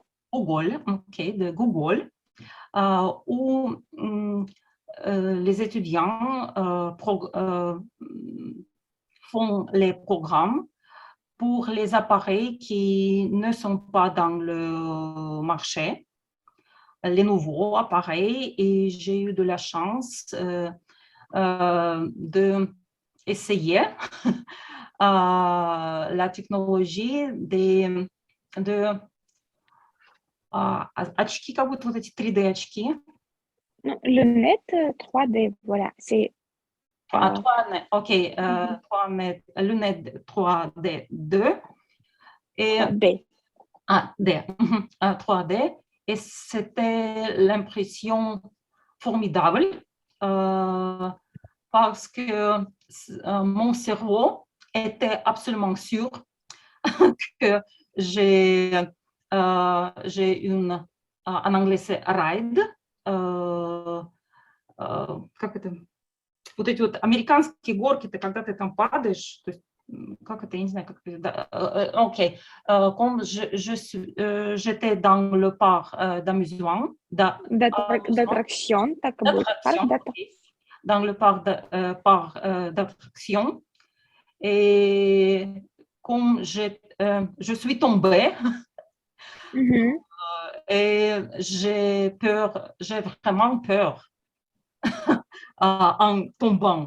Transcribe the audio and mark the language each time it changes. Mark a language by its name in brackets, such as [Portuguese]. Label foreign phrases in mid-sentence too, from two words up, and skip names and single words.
[French] de Google, où les étudiants font les programmes pour les appareils qui ne sont pas dans le marché, les nouveaux appareils. Et j'ai eu de la chance d'essayer la technologie de [Russian] очки, как будто вот эти 3D-очки. [French] Lunettes 3D, voilà. C'est 3D, OK. Lunettes 3D 2. Et, 3D. 3D. Et c'était l'impression formidable parce que mon cerveau était absolument sûr que j'ai une, en anglais c'est ride, [Russian] как это, вот эти вот американские горки, ты когда ты там падаешь, то есть, как это, я не знаю, как это, [French] OK, comme j'étais dans le parc d'amusement, d'attraction, dans le parc d'attraction, et comme je suis tombée, et j'ai vraiment peur en tombant.